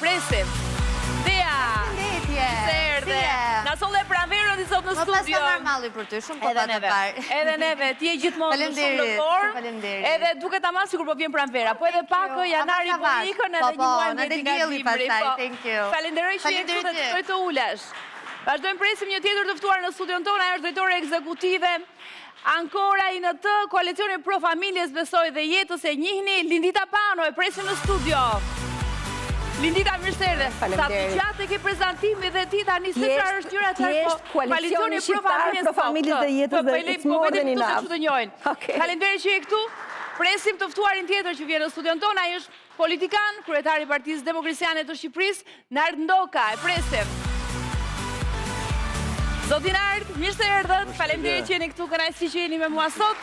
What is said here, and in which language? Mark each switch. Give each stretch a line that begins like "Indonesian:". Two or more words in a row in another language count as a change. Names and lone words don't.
Albanian: Presim. Dea. Na solle pranverën sot në studio. Po pas normali për ty, shumë po pa të parë. Edhe neve, ti je gjithmonë shumë në formë. Edhe duket tamam sikur po vjen pranvera, po edhe pak janari po ikën edhe një muaj me dielli pastaj.
English: Thank you.
Albanian: Falenderoj që je këtu dhe të të ulesh. Vazhdojmë presim një tjetër të ftuar në studion tonë, ajo është drejtore ekzekutive Ancora INT, koalicioni Pro Familjes, besoj dhe jetës e njihni, Lindita Pano, e presim në studio. Lindita, mirë se erdhe. Sa të gjatë e ke prezantimi dhe ti tani se çfarë është gjëra të koalicioni shqiptar Pro Familjes dhe jetës dhe
English: it's more than enough.
Albanian: Faleminderit që je këtu. Presim të ftuarin tjetër që vjen në studion tonë, ai është politikan, kryetari i Partisë Demokraciane të Shqipërisë, Nard Ndoka, e presim. Zoti Nard, mirë se erdhët. Faleminderit që jeni këtu, kënaqësi që jeni me mua sot.